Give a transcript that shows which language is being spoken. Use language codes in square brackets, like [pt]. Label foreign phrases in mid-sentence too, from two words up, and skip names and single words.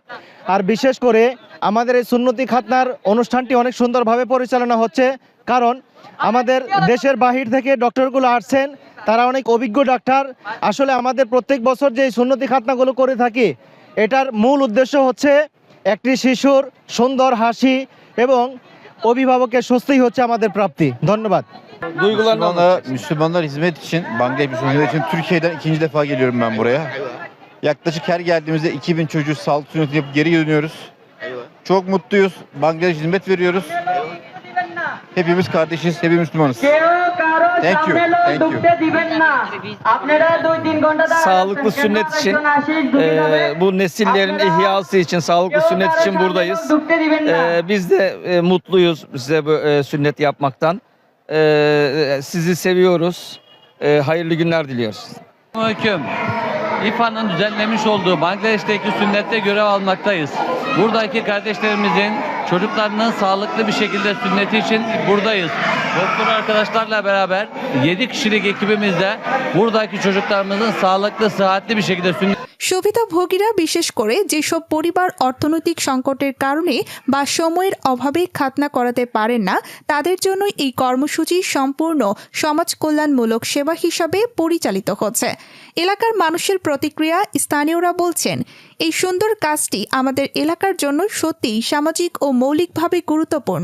[bn] আর বিশেষ করে আমাদের এই সুন্নতি খাতনার অনুষ্ঠানটি অনেক সুন্দরভাবে পরিচালনা হচ্ছে, কারণ আমাদের দেশের বাহির থেকে ডক্টরগুলো আসছেন, তারা অনেক অভিজ্ঞ ডাক্তার। আসলে আমাদের প্রত্যেক বছর যে সুন্নতি খাতনাগুলো করে থাকি, এটার মূল উদ্দেশ্য হচ্ছে একটি শিশুর সুন্দর হাসি এবং অভিভাবকের স্বস্তিই হচ্ছে আমাদের প্রাপ্তি। ধন্যবাদ। [tr] Müslümanlar hizmet için, Bangladeş Müslümanlar için Türkiye'den ikinci defa geliyorum ben buraya. Yaklaşık her geldiğimizde 2000 çocuğu sağlık sünneti yapıp geri dönüyoruz. Çok mutluyuz. Bangladeş hizmet veriyoruz. Hepimiz kardeşiz, hepimiz Müslümanız. [en] Thank you. Thank you. [tr] Sağlıklı sünnet için, bu nesillerin ihyası için, sağlıklı sünnet için buradayız. Biz de mutluyuz size bu sünnet yapmaktan. Sizi seviyoruz. Hayırlı günler diliyoruz. Aleyküm. İFA'nın düzenlemiş olduğu Bangladeş'teki sünnette görev almaktayız. Buradaki kardeşlerimizin çocuklarının sağlıklı bir şekilde sünneti için buradayız. Doktor arkadaşlarla beraber 7 kişilik ekibimizle buradaki çocuklarımızın sağlıklı, sıhhatli bir şekilde sünnet [bn] সুবিধাভোগীরা, বিশেষ করে যেসব পরিবার অর্থনৈতিক সংকটের কারণে বা সময়ের অভাবে খাতনা করাতে পারেন না, তাদের জন্য এই কর্মসূচি সম্পূর্ণ সমাজ কল্যাণমূলক সেবা হিসাবে পরিচালিত হচ্ছে। এলাকার মানুষের প্রতিক্রিয়া, স্থানীয়রা বলছেন, এই সুন্দর কাজটি আমাদের এলাকার জন্য সত্যিই সামাজিক ও মৌলিকভাবে গুরুত্বপূর্ণ।